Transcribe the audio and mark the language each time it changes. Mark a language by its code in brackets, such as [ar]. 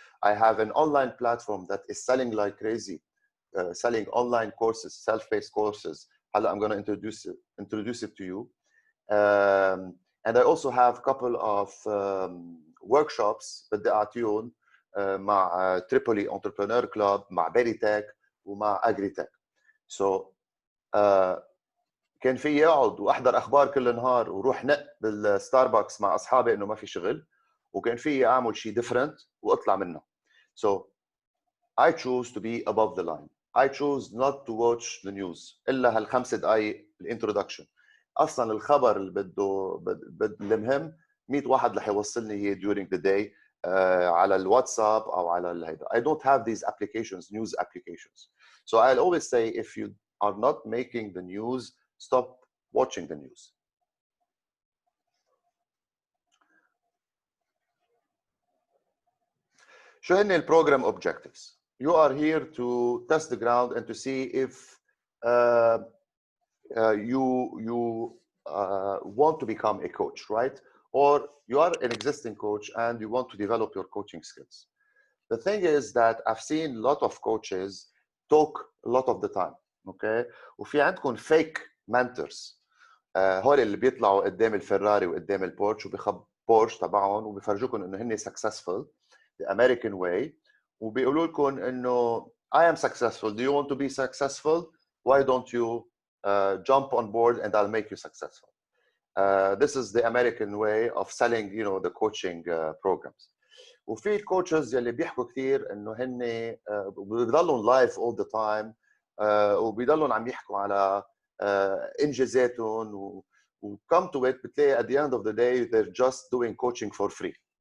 [en] I have an online platform that is selling like crazy, selling online courses, self-paced courses. I'm going to introduce it to you. And I also have a couple of workshops [ar] بدي أعطيهم مع [en] Tripoli Entrepreneur Club, مع Beritech ومع Agritech. [ar] So كان في يقعد واحضر اخبار كل نهار وروح نق بالستاربكس مع اصحابي انه ما في شغل، وكان في اعمل شيء different واطلع منه. [en] So I choose to be above the line. I choose not to watch the news [ar] الا هال5 دقائق الانترودكشن. اصلا الخبر اللي بده المهم 100 واحد رح يوصلني هي [en] during the day [ar] على الواتساب او على الهيدا. [en] I don't have these applications, news applications. So I'll always say if you are not making the news, stop watching the news. [ar] شو هن البروجرام objectives? [en] You are here to test the ground and to see if you want to become a coach, right? Or you are an existing coach and you want to develop your coaching skills. The thing is that I've seen a lot of coaches talk a lot of the time, okay? [ar] وفي عندكم [en] fake mentors. [ar] هول اللي بيطلعوا قدام الفراري وقدام البورش وبيخب بورش تبعهم وبيفرجوكم انه هن [en] successful the American way [ar] وبيقولوا لكم انه [en] I am successful. Do you want to be successful? Why don't you jump on board and I'll make you successful? This is the American way of selling, you know, the coaching programs. [ar] وفي [en] coaches [ar] يلي بيحكوا كثير انه هن بيضلوا [en] live all the time [ar] وبيضلوا عم يحكوا على انجازاتهم و [en] come to it [ar] بتلاقي [en] at the end of the day they're just doing coaching for free.